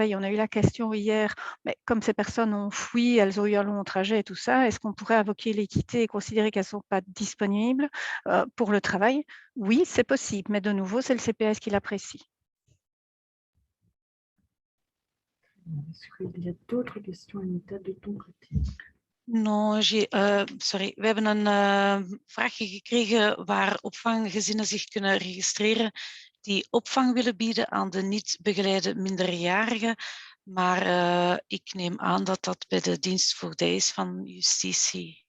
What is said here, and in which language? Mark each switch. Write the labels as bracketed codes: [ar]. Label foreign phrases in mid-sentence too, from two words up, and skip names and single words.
[fr] On a eu la question hier, mais comme ces personnes ont fui, elles ont eu un long trajet et tout ça, est-ce qu'on pourrait invoquer l'équité et considérer qu'elles ne sont pas disponibles pour le travail? Oui, c'est possible, mais de nouveau, c'est le CPS qui l'apprécie. Est-ce qu'il y a d'autres questions, Anita, de ton côté? [en] No, sorry. [nl] We hebben een vraagje gekregen waar opvanggezinnen zich kunnen registreren die opvang willen bieden aan de niet begeleide minderjarigen. Maar ik neem aan dat dat bij de dienstvoogdij is van justitie.